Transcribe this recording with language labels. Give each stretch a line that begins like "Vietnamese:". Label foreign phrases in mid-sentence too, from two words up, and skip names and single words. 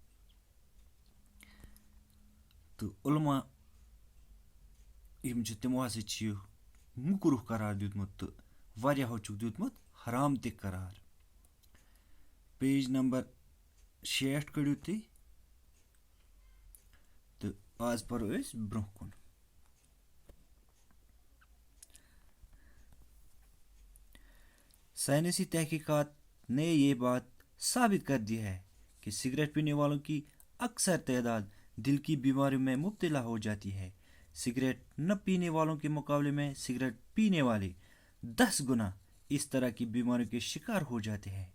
Kashmiri: तो उलमा तमो हसा मुकरुह करार दितमुत, तो वारियाहो दितमुत हराम ते करार। पेज नंबर 66 कड़ियो तुम। तो आज पढ़ो ब्रोह कुन।
Hindi: साइंसी तहकीकात ने ये बात साबित कर दी है कि सिगरेट पीने वालों की अक्सर तादाद दिल की बीमारियों में मुब्तला हो जाती है। सिगरेट न पीने वालों के मुकाबले में सिगरेट पीने वाले 10 गुना इस तरह की बीमारियों के शिकार हो जाते हैं।